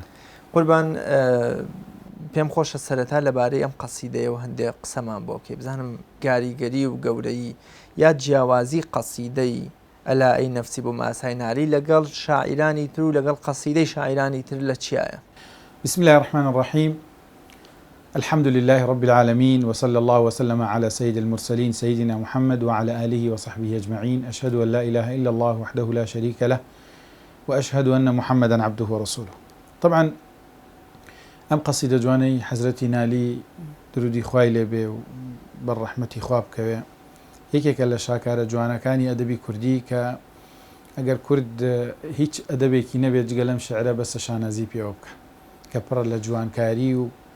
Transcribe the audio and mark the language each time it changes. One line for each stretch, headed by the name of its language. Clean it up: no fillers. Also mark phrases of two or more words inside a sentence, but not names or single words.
Central Kurdish: قوربان پێم خۆشە سەرەتا لەبارەی ئەم قەسیدەیەوە هەندێک قسەمان بۆ بکەی بزانم گاریگەری و گەورەی یا جیاوازی قەسیدەی ئەلا ئەی نەفسی بووم ئاسای نالی لەگەڵ شاعیرانی تر و لەگەڵ قەسیدەی شاعیرانی تر لە چیایە؟
Arabic: بسم الله الرحمن الرحيم. الحمد لله رب العالمين وصلى الله وسلم على سيد المرسلين سيدنا محمد وعلى آله وصحبه أجمعين. أشهد أن لا إله إلا الله وحده لا شريك له وأشهد أن محمدا عبده ورسوله.
Central Kurdish: طبعا أم قصيدة جواني حزرتي نالي درودي خوای لێ بێ و بەڕەحمەتی خوا بکەوێ یەکێکە لە شاکارە جوانەکانی ئەدەبی کوردی کە ئەگەر کورد هیچ ئەدەبێکی نەبێت جگە لەم شعرە بەسە شانازی پێوە بکە کە پڕە لە جوانکاری و